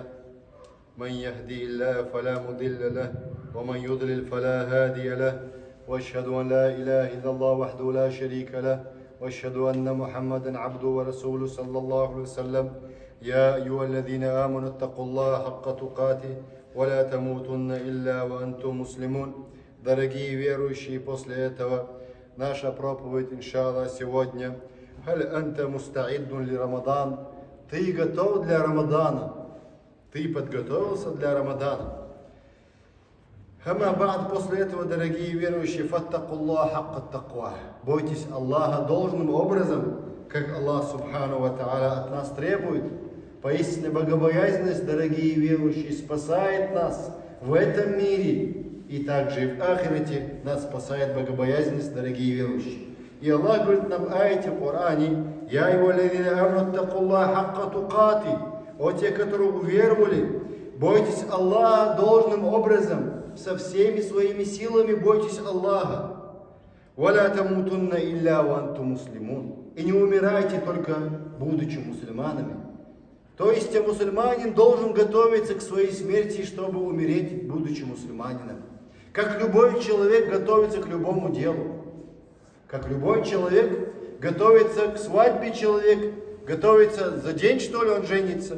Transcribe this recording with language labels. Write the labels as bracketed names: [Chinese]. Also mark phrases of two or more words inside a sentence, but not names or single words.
[Arabic] من يهدي الله فلا مضل له ومن يضلل فلا هادي له، وأشهد أن لا إله إلا الله وحده لا شريك له، وأشهد أن محمدا عبده ورسوله صلى الله عليه وسلم. يا أيها الذين آمنوا اتقوا الله حق تقاته ولا تموتن إلا وأنتم مسلمون. [Russian] Дорогие верующие, после этого наша проповедь, иншаллах, сегодня. [Arabic] هل أنت مستعد لرمضان? [Russian] Ты готов для Рамадана? Ты подготовился для Рамадана? [Arabic] أما بعد, [Russian] после этого, дорогие верующие, [Arabic] فاتقوا الله حق تقوى. [Russian] Бойтесь Аллаха должным образом, как Аллах [Arabic] سبحانه وتعالى [Russian] от нас требует. Поистине богобоязненность, дорогие верующие, спасает нас в этом мире. И также и в ахирате нас спасает богобоязненность, дорогие верующие. И Аллах говорит нам в аяте в Коране: [Arabic] «يا أيها الذين آمنوا اتقوا الله حق تقاته». [Russian] О те, которые уверовали, бойтесь Аллаха должным образом, со всеми своими силами бойтесь Аллаха. [Arabic] «ولا تموتن إلا وأنتم مسلمون». [Russian] И не умирайте только будучи мусульманами. То есть мусульманин должен готовиться к своей смерти, чтобы умереть, будучи мусульманином. Как любой человек готовится к любому делу. Как любой человек готовится к свадьбе, человек готовится за день, что ли, он женится.